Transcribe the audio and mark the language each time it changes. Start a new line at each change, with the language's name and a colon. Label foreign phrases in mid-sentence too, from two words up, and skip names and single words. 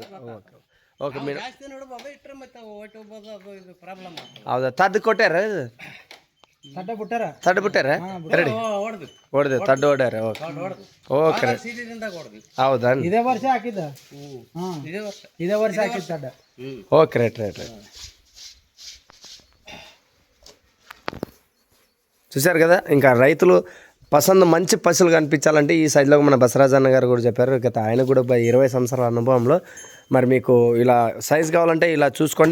English: okay okay madam.
Kannada: ಜಾಸ್ತಿ ನೋಡ್ಬೋದು ಇಟ್ಟರೆ ಮತ್ತೆ ಒಟ್ಟು ಹೋಗ್ಬೋದು, ಅದು ಇದು ಪ್ರಾಬ್ಲಮ್. ಹೌದಾ? ತದ್ದು ಕೊಟ್ಟಾರ? ತಡ್ಡ ಬಿಟ್ಟಾರ? ತಡ್ಡು ಬಿಟ್ಟಾರ? ಎರಡು ಹೊಡೆದು ತಡ್ಡು ಹೊಡ್ಯಾರ.
English: okay okay.
Kannada: ಹೌದಾ? ಇದೇ ವರ್ಷ ಹಾಕಿದ್ದ. ಇದೇ ವರ್ಷ ಹಾಕಿದ್ದ ತಡ್ಡ.
English: okay right.
Telugu: చూశారు కదా, ఇంకా రైతులు పసంద మంచి పశువులు కనిపించాలంటే ఈ సైడ్లో మన బసరాజ్ అన్న గారు కూడా చెప్పారు. గత ఆయన కూడా 20 సంవత్సరాల అనుభవంలో మరి మీకు ఇలా సైజ్ కావాలంటే ఇలా చూసుకోండి.